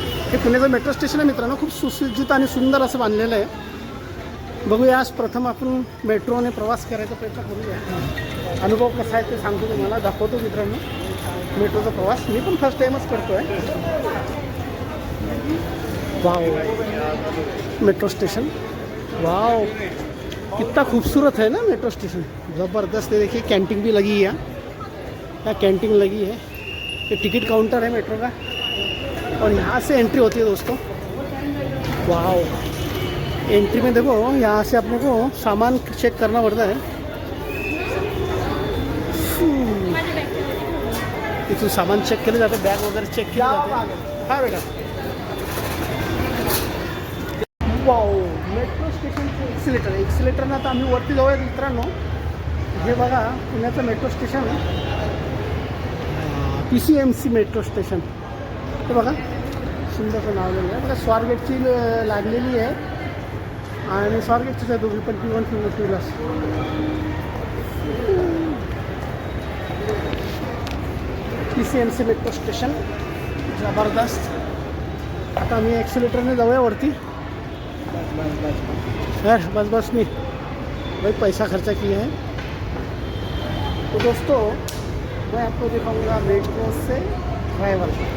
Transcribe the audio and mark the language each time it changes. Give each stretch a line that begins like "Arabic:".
Marathi: हे पुण्याचं metro station आहे मित्रांनो। खूप सुसज्जित आणि सुंदर असं बांधलेलं आहे। बघूया आज प्रथम आपण मेट्रोने प्रवास करायचा प्रयत्न करूया। अनुभव कसा आहे ते सांगतो तुम्हाला, दाखवतो मित्रांनो मेट्रोचा प्रवास। मी पण
English: first टाइमच
Marathi: करतो आहे।
Hindi: वाव मेट्रो स्टेशन, वाव कितना खूबसूरत है ना मेट्रो स्टेशन, ज़बरदस्त है। देखिए कैंटीन भी लगी है, यहाँ कैंटीन लगी है। ये टिकट काउंटर है मेट्रो का और यहाँ से एंट्री होती है दोस्तों। वाओ एंट्री में देखो यहाँ से अपने को सामान चेक करना पड़ता है।
Marathi: इथून सामान चेक केलं जातं, बॅग वगैरे चेक केलं जातं। हा बेटा वाओ मेट्रो स्टेशनचं एक्सिलेटरनं आता आम्ही वरती जाऊया मित्रांनो। हे बघा पुण्याचं metro station PCMC metro station. हे बघा सुंदरचं नाव लिहिलं आहे बघा। स्वारगेटची लागलेली आहे आणि स्वारगेटचीच आहे दोघी पण P1 P2 PCMC metro station ज़बरदस्त। आता आम्ही एक्सिलेटरने जाऊया वरती।
Hindi: बस नहीं भाई पैसा खर्चा किया है। तो दोस्तों मैं आपको दिखाऊंगा मेट्रो से ट्रैवल।